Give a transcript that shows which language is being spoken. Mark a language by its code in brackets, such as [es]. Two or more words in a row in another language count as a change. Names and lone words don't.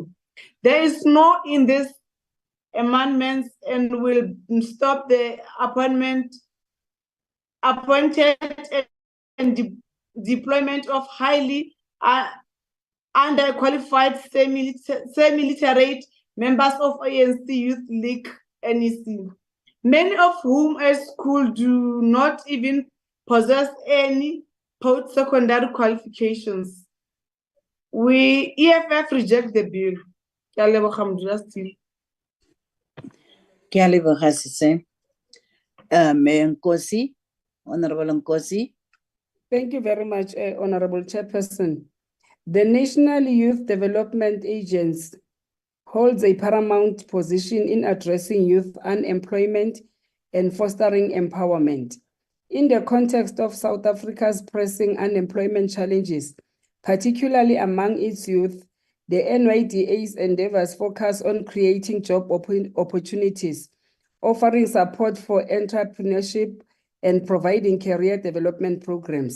[en] There is no in this amendments and will stop the appointed and deployment of highly underqualified semi-literate members of ANC Youth League NEC, many of whom at school do not even possess any post-secondary qualifications. We EFF reject the bill. [nso] Ke a leboga Modulasetulo. Ke a leboga Sese. Mayor Nkosi, Honorable Nkosi. [en] Thank you very much, Honorable Chairperson. The National Youth Development Agency holds a paramount position in addressing youth unemployment and fostering empowerment. In the context of South Africa's pressing unemployment challenges, particularly among its youth, the NYDA's endeavors focus on creating job opportunities, offering support for entrepreneurship, and providing career development programs.